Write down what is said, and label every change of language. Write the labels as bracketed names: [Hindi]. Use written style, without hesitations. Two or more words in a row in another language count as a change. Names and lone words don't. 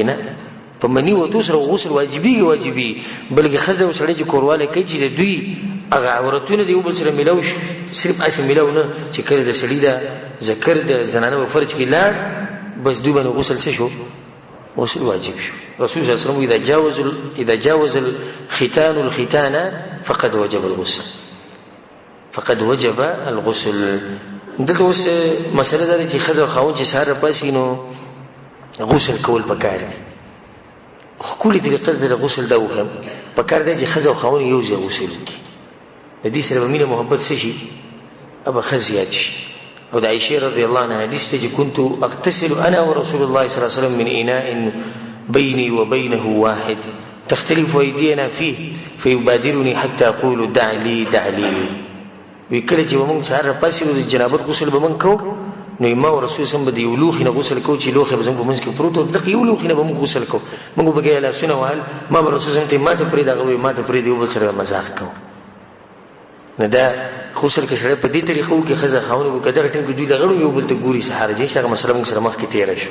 [Pashto] نه، په مني وتو سره غسل واجبېږي، بلکې ښځه او سړی چې کوروالی کوي چې د دوی هغه عورتونه د یو بل سره میلاو شي، صرف هسې میلاو نه چې کله د سړي دا ذکر د زنانه په فرج کې لاړ، بس دوی باندې غسل څه شو؟ غسل واجب شو. [Arabic] رسول صلی الله علیه وسلم اذا جاوز الختان الختان فقد وجب الغسل، فقد وجب الغسل. [Pashto] دلته اوس مسله دا ده چې ښځه او خاوند چې سهار راپاسي نو غسل کول پکار دي. ښکلې طریقه د غسل دا وښیم، پکار دی چې ښځه او خاوند یو ځای غسل وکړي. د دې سره به مینه محبت څه شي؟ ابه ښه زیات شي. او د عائشې [Arabic] رضی الله عنها [Pashto] حدیث ته چې [Arabic] كنت اغتسل انا ورسول الله صلی الله علیه وسلم من اناء بيني وبينه واحد تختلف ايدينا فيه فيبادرني حتى اقول دع لي دع لي. [Pashto] وی کله چې موږ سهار راپاسي نو د جنابت غسل به موږ کوو، نو ما او رسول سم به د یو لوښي نه غسل کوو چې لوښی به زموږ په منځ کې پروت و، دغه یو لوښي نه به موږ غسل کوو. موږ به بګیا لاسونه وهل، ما به رسول سم ته ما ته پرېږده، هغه به ما ته پرېږده، یو بل سره مزاح کوو. نو دا غسل کې سړی په دې طریقه وکړي، ښځه خاوند به که دغه ټایم کې دوی د غړو یو بل ته ګوري سهار جي هغه مسله موږ سره مخکې تېره شوه.